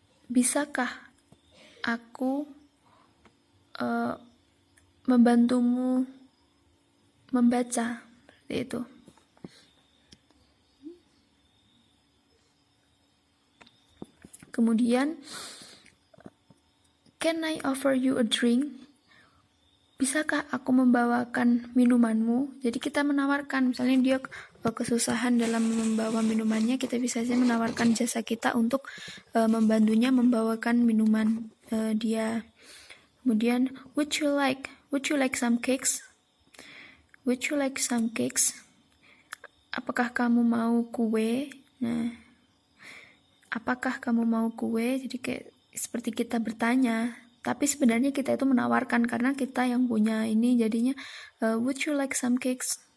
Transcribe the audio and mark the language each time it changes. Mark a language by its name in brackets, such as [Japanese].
[Indonesian] Bisakah aku membantumu membaca? Seperti itu. Kemudian, [English] can I offer you a drink? [Indonesian] Bisakah aku membawakan minumanmu? Jadi kita menawarkan, misalnya dia kesusahan dalam membawa minumannya, kita bisa saja menawarkan jasa kita untuk membantunya membawakan minuman dia. Kemudian, [English] would you like some cakes? Would you like some cakes? [Indonesian] Apakah kamu mau kue? Nah, apakah kamu mau kue? Jadi kayak seperti kita bertanya, tapi sebenarnya kita itu menawarkan karena kita yang punya ini, jadinya [English] would you like some cakes?